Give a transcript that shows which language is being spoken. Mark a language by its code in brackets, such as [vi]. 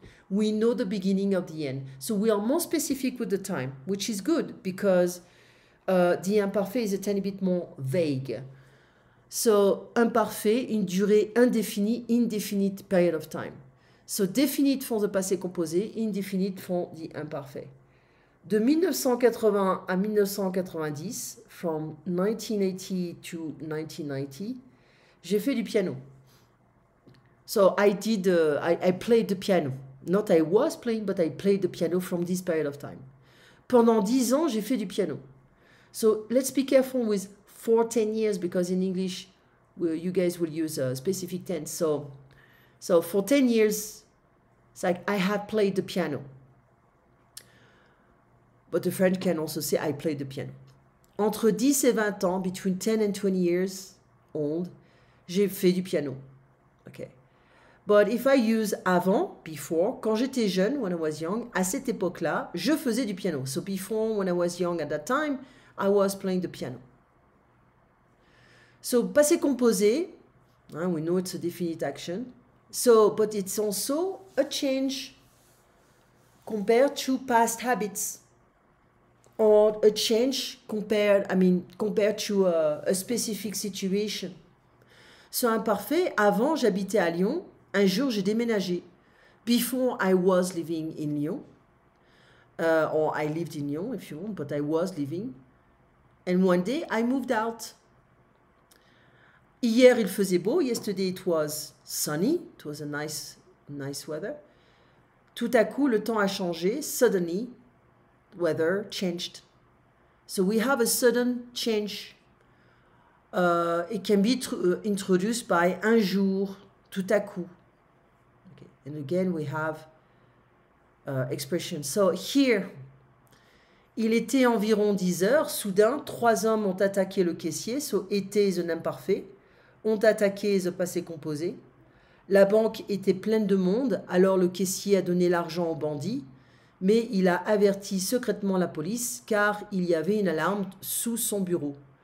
[en] We know the beginning of the end. So we are more specific with the time, which is good because the imparfait is a tiny bit more vague. So imparfait, [fr] une durée indéfinie, [en] indefinite period of time. So definite for the passé composé, indefinite for the imparfait. [fr] De 1980 à 1990, [en] from 1980 to 1990, [fr] j'ai fait du piano. [en] So I played the piano. Not I was playing, but I played the piano from this period of time. [fr] Pendant 10 ans, j'ai fait du piano. [en] So let's be careful with for 10 years because in English, you guys will use a specific tense. So for 10 years, it's like I had played the piano. But the French can also say I played the piano. [fr] Entre 10 et 20 ans, [en] between 10 and 20 years old, [fr] j'ai fait du piano. Okay. [en] But if I use [fr] avant, [en] before, [fr] quand j'étais jeune, [en] when I was young, [fr] à cette époque-là, je faisais du piano. [en] So before, when I was young at that time, I was playing the piano. So passé composé, we know it's a definite action. So, but it's also a change compared to past habits. Or a change compared to a specific situation. [fr] So imparfait, avant j'habitais à Lyon, un jour j'ai déménagé. [en] Before I was living in Lyon, or I lived in Lyon if you want, but I was living. And one day I moved out. [fr] Hier il faisait beau, [en] yesterday it was sunny, it was a nice weather. [fr] Tout à coup le temps a changé, [en] suddenly weather changed. So we have a sudden change. It can be introduced by un jour, tout à coup. Okay. And again we have expression. [fr] So here, il était environ 10 heures. Soudain, 3 hommes ont attaqué le caissier. [en] So était is an imparfait. [fr] Ont attaqué [en] is a passé composé. [fr] La banque était pleine de monde. Alors le caissier a donné l'argent aux bandits. Mais il a averti secrètement la police car il y avait une alarme sous son bureau.